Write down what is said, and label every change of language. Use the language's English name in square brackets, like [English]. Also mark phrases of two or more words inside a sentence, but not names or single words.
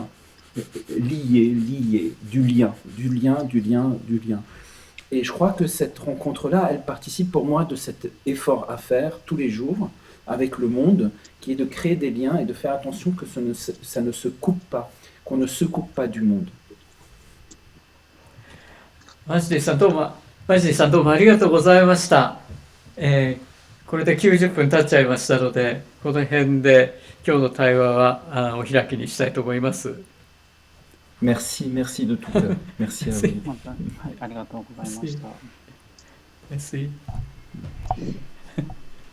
[French] Lié, lié, du lien, du lien, du lien, du lien. Et je crois que cette rencontre-là, elle participe pour moi de cet effort à faire tous les jours avec le monde, qui est de créer des liens et de faire attention que ça ne se coupe pas, qu'on ne se coupe pas du monde. [Japanese] マジでさんどうも、マジでさんどうもありがとうございました。これで90分経っちゃいましたので、この辺で今日の対話はお開きにしたいと思います。 [French] Merci, merci de tout cœur. Merci à vous. [Japanese] また、はい、ありがとうございました。 [French] Merci.